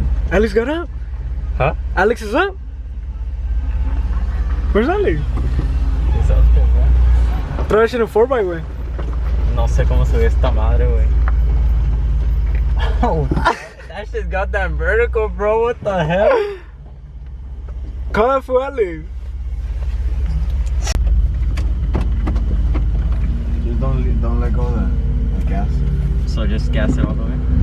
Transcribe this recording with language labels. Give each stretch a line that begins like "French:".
English: Alex got up. Huh? Alex is up. Where's Alex? Throw that shit in 4x, güey.
Spanish: No sé cómo subir esta madre, güey.
English: Oh, that shit got that vertical, bro. What the hell? Call that fool Alex. Just don't let go of the gas. So just gas it all the way.